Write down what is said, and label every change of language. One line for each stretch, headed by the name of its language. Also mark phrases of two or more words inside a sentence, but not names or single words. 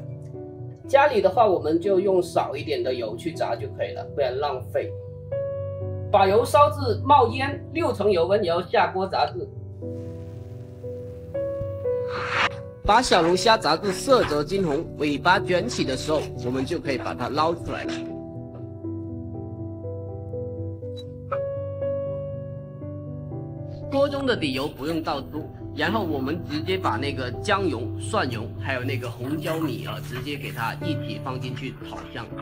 Chinese: 家裡的話，我們就用少一點的油去炸就可以了，不然浪費。把油燒至冒煙，6成油溫，然後下鍋炸製。把小龍蝦炸至色澤金紅，尾巴捲起的時候，我們就可以把它撈出來了。锅中的底油不用倒出，然后我们直接把那个姜蓉、蒜蓉还有那个红椒米直接给它一起放进去炒香。